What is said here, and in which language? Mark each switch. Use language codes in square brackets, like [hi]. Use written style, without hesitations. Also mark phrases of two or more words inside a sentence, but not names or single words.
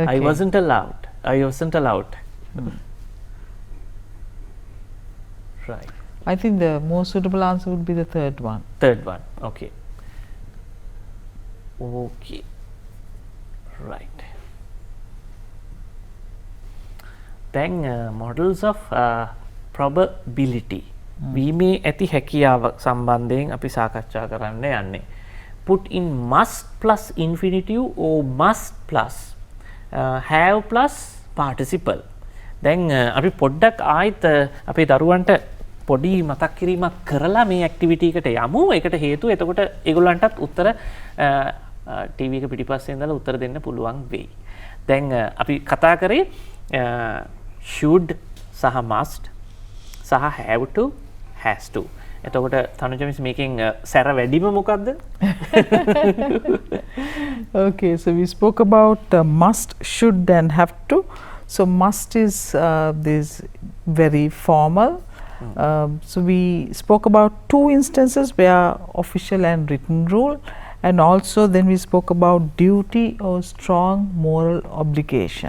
[en] I wasn't allowed. Right. I think the most suitable answer would be the third one. Third one. Okay. Okay. Right. Then models of probability. [si] වීමේ ඇති හැකියාව සම්බන්ධයෙන් අපි සාකච්ඡා කරන්න යන්නේ. [en] Put in must plus infinitive or must plus have plus participle. [si] දැන් අපි පොඩ්ඩක් ආයිත් අපේ දරුවන්ට පොඩි මතක් කිරීමක් කරලා මේ ඇක්ටිවිටි එකට යමු. ඒකට හේතුව එතකොට ඒගොල්ලන්ටත් උත්තර ටීවී එක පිටිපස්සේ ඉඳලා උත්තර දෙන්න පුළුවන් වෙයි. දැන් අපි කතා කරේ should සහ must සහ [en] have to has to. [si] එතකොට තනුජ මිස් මේකෙන් සැර වැඩිම මොකක්ද? [en] Okay, so we spoke about must, should and have to. So must is this very formal. So we spoke about two instances where official and written rule, and also then we spoke about duty or strong moral obligation.